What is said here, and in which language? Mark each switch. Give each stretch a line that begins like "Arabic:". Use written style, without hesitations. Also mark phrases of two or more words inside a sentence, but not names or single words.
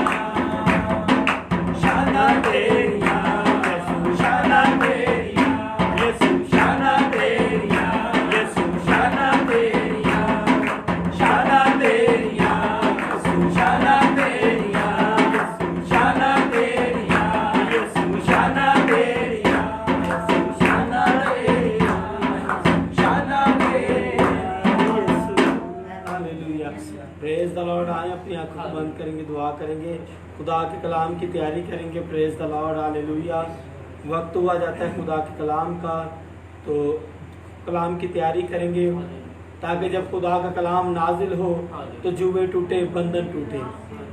Punjabi: ਸ਼ਾਨਾ ਤੇਰੀਆਂ, ਸ਼ਾਨਾ ਤੇਰੀਆਂ, ਯਿਸੂ ਸ਼ਾਨਾ ਤੇਰੀਆਂ, ਯਿਸੂ ਸ਼ਾਨਾ ਤੇਰੀਆਂ, ਸ਼ਾਨਾ ਤੇਰੀਆਂ, ਯਿਸੂ ਸ਼ਾਨਾ ਤੇਰੀਆਂ, ਯਿਸੂ ਸ਼ਾਨਾ ਤੇਰੀਆਂ, ਯਿਸੂ ਸ਼ਾਨਾ ਤੇਰੀਆਂ, ਯਿਸੂ ਸ਼ਾਨਾ ਤੇਰੀਆਂ, ਸ਼ਾਨਾ ਤੇਰੀਆਂ।
English: Hallelujah, praise the Lord.
Urdu: آئے اپنی آنکھوں کو بند کریں گے، دعا کریں گے، خدا کے کلام کی تیاری کریں گے.
English: Praise the Lord, hallelujah.
Urdu: وقت ہوا جاتا ہے خدا کے کلام کا، تو کلام کی تیاری کریں گے تاکہ جب خدا کا کلام نازل ہو تو جوئے ٹوٹے، بندھن ٹوٹے.